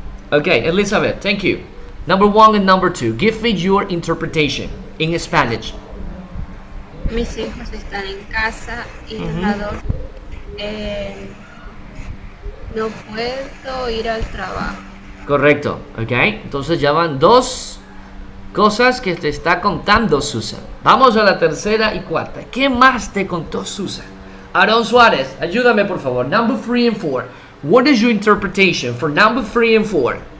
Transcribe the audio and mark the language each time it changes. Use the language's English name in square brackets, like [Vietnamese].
[English] Okay, Elizabeth, thank you. Number 1 and number 2. Give me your interpretation in Spanish. [Spanish] Mis hijos están en casa y la dos, no puedo ir al trabajo. Correcto, ok. Entonces ya van 2 cosas que te está contando Susan. Vamos a la tercera y cuarta. ¿Qué más te contó Susan? Aaron Suárez, ayúdame por favor. [English] Number 3 and 4. What is your interpretation for number 3 and 4?